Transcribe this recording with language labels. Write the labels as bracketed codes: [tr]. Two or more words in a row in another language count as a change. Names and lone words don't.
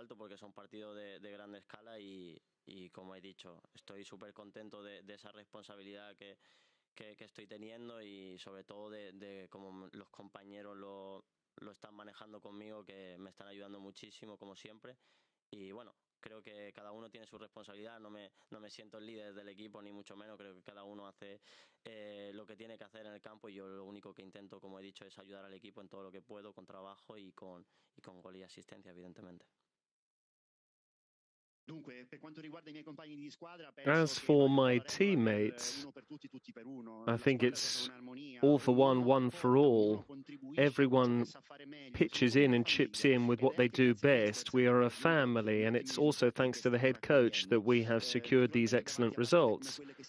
[es] alto porque son partidos de gran escala y como he dicho, estoy súper contento de esa responsabilidad que estoy teniendo y sobre todo de cómo los compañeros lo están manejando conmigo, que me están ayudando muchísimo como siempre y bueno, creo que cada uno tiene su responsabilidad, no me siento el líder del equipo ni mucho menos, creo que cada uno hace lo que tiene que hacer en el campo y yo lo único que intento, como he dicho, es ayudar al equipo en todo lo que puedo, con trabajo y con gol y asistencia, evidentemente. [it] Dunque, per quanto riguarda I miei compagni di squadra, [en] As for my teammates, I think it's all for one, one for all. Everyone pitches in and chips in with what they do best. We are a family, and it's also thanks to the head coach that we have secured these excellent results.